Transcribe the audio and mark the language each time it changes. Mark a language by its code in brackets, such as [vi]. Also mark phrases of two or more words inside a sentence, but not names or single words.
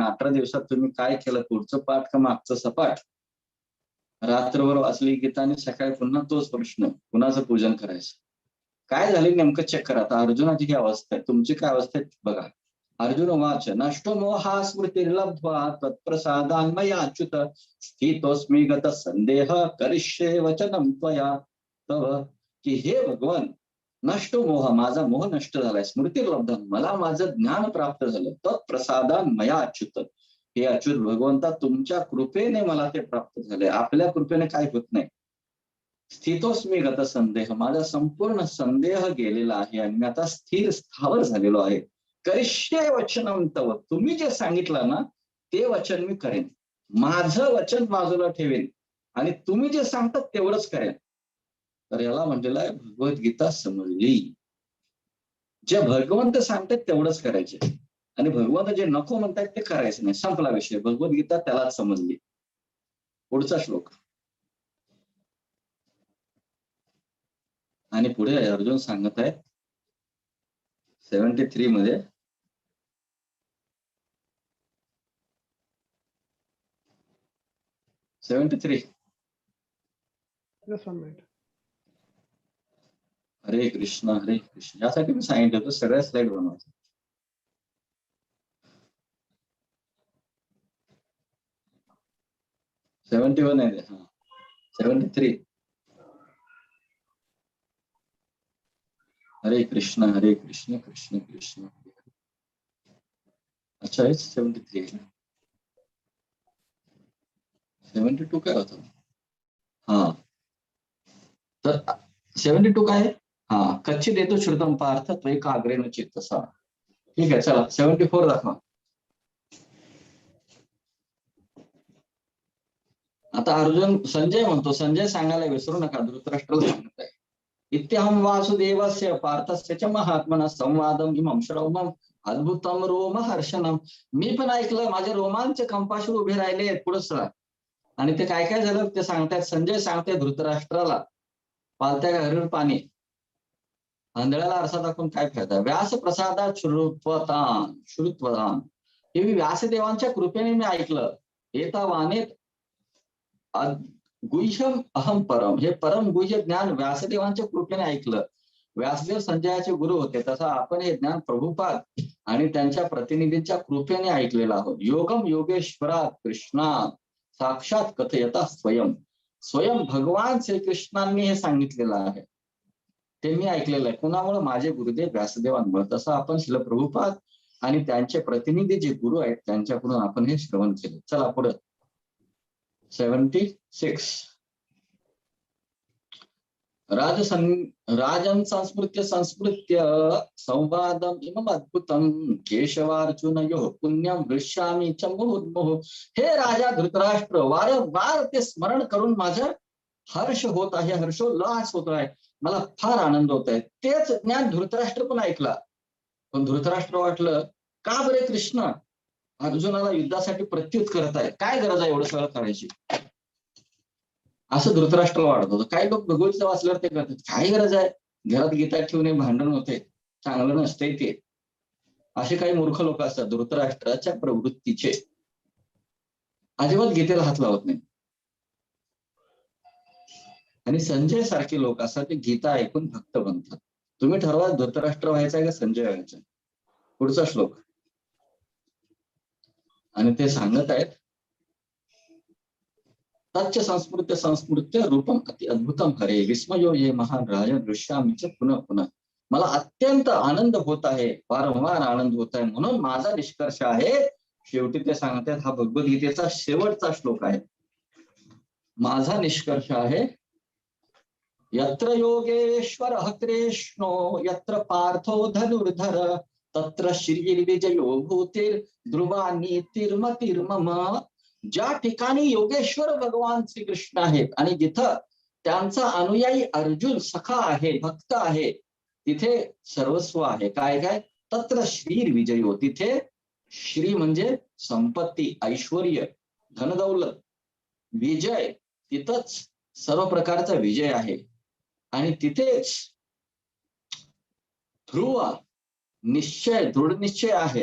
[mr] 18 दिवसात तुम्ही काय केलं, पुढचं पाठ का मागचं सपाट. रात्रभर वाचली गीता आणि सकाळी पुन्हा तोच प्रश्न, कुणाचं पूजन करायचं, काय झाले नेमकं चेक करा. आता अर्जुनाची ही अवस्था आहे, तुमची काय अवस्था आहे बघा. [sa] अर्जुन वाच, नष्टो मोहा स्मृतिर्लब्ध्वा तत्प्रसादान् मया अच्युत स्थितोऽस्मि गत संदेह करिष्ये वचनं त्वया तव. [mr] की हे भगवान, [sa] नष्टो मोह, [mr] माझा मोह नष्ट झालाय, स्मृतिर्लब्ध, मला माझं ज्ञान प्राप्त झालं, [sa] तत्प्रसादान् मया अच्युत. [mr] हे अच्युत भगवंता, तुमच्या कृपेने मला ते प्राप्त झाले, आपल्या कृपेने काय होत नाही. [sa] स्थितोस्मी गत संदेह, [mr] माझा संपूर्ण संदेह गेलेला आहे आणि मी आता स्थिर स्थावर झालेलो आहे. [sa] करिष्ये वचनं तव, [mr] तुम्ही जे सांगितलं ना ते वचन मी करेन, माझं वचन बाजूला ठेवेन आणि तुम्ही जे सांगतात तेवढंच करेन. तर याला म्हटलेलं आहे भगवद्गीता समजली. जे भगवंत सांगतात तेवढंच करायचे आणि भगवंत जे नको म्हणतात ते करायचं नाही, संपला विषय. भगवद्गीता त्यालाच समजली. पुढचा श्लोक. आणि पुढे अर्जुन सांगत आहे 73 मध्ये, [sa] हरे कृष्ण हरे कृष्ण. [mr] यासाठी मी सांगितलं होतं सगळ्या स्लाइड बनवायचं. 71 आहे. हा 73. [sa] हरे कृष्ण कृष्ण कृष्ण हरे हरे. [mr] अच्छा आहे 73. 72 काय होतं. हा तर 72 काय आहे. [sa] हा, कच्ची देतो श्रुतम पार्थ त्वयि काग्रेण चित्तसा. [mr] ठीक आहे, चला 74 दाखवा. आता अर्जुन, संजय म्हणतो, संजय सांगायला विसरू नका, धृतराष्ट्राला सांगत आहे, [sa] इत्यहं वासुदेवस्य पार्थस्य च महात्मना संवादम इमं श्रवणम अद्भुतम रोमहर्षणम. [mr] मी पण ऐकलं, माझे रोमांच कंपाशी उभे राहिले पुढे. आणि ते काय काय झालं ते सांगतायत. संजय सांगते धृतराष्ट्राला, पालत्या घरीवर पाणी, आंधळ्याला आरसा दाखवून काय फायदा. [sa] व्यास प्रसादात श्रुत्वदान, [mr] हे मी व्यासदेवांच्या कृपेने मी ऐकलं. [sa] एतावानेत गुह्यम अहम परम, [mr] हे परम गुह्य ज्ञान व्यासदेवांच्या कृपेने ऐकलं. व्यासदेव संजयाचे गुरु होते, तसं आपण हे ज्ञान प्रभुपाद आणि त्यांच्या प्रतिनिधींच्या कृपेने ऐकलेलं आहोत. [sa] योगम योगेश्वरात कृष्णा साक्षात कथयता स्वयं, [mr] स्वयं भगवान श्रीकृष्णांनी हे सांगितलेलं आहे, ते मी ऐकलेलं आहे. कुणामुळे, माझे गुरुदेव व्यासदेवांमुळे. तसं आपण श्रील प्रभुपाद आणि त्यांचे प्रतिनिधी जे गुरु आहेत त्यांच्याकडून आपण हे श्रवण केले. चला पुढे 76. [sa] राजन संस्मृत्य संवादम इमं अद्भुतम केशवार्जुनयोः पुण्यम हृष्यामि च मुहुर्मुहुः. [mr] हे राजा धृतराष्ट्र, वारंवार ते स्मरण करून माझं हर्ष होत आहे, हर्षोल्लास होत आहे, मला फार आनंद होत आहे. तेच ज्ञान धृतराष्ट्र पण ऐकला. पण धृतराष्ट्र वाटलं, का बरे कृष्ण अर्जुनाला युद्धासाठी प्रत्युत करत आहे, काय गरज आहे एवढं सगळं करायची. असं धृतराष्ट्र वाढत होतं. काही लोक भगवद्गीता वाचल्यावर ते करतात, काय गरज आहे, घरात गीता ठेवणे भांडण होते, चांगलं नसतंय ते. असे काही मूर्ख लोक असतात धृतराष्ट्राच्या प्रवृत्तीचे, अजिबात गीतेला हात लावत नाही. आणि संजय सारखे लोक असतात ते गीता ऐकून भक्त बनतात. तुम्ही ठरवा धृतराष्ट्र व्हायचा का संजय व्हायचा. पुढचा श्लोक. आणि ते सांगत आहेत, [sa] तच्च संस्मृत्य संस्मृत्य रूपम अति अद्भुतम हरे विस्मयो ये महान राजन दृश्यामीच पुन्हा पुन्हा. [mr] मला अत्यंत आनंद होत आहे, वारंवार आनंद होत आहे, म्हणून माझा निष्कर्ष आहे, शेवटी ते सांगतात, हा भगवद्गीतेचा शेवटचा श्लोक आहे. माझा निष्कर्ष आहे, [sa] यत्र योगेश्वर कृष्णो यत्र पार्थो धनुर्धर तत्र श्रीर्विजयो भूतिर ध्रुवा नीतिर्मतिर्मम. [mr] ज्या ठिकाणी योगेश्वर भगवान श्रीकृष्ण आहेत आणि जिथं त्यांचा अनुयायी अर्जुन सखा आहे, भक्त आहे, तिथे सर्वस्व आहे. काय काय? [sa] तत्र श्रीर्विजयो, [mr] तिथे श्री म्हणजे संपत्ती, ऐश्वर्य, धनदौलत, विजय, तिथंच सर्व प्रकारचा विजय आहे. आणि तिथेच ध्रुव, निश्चय, दृढ निश्चय आहे.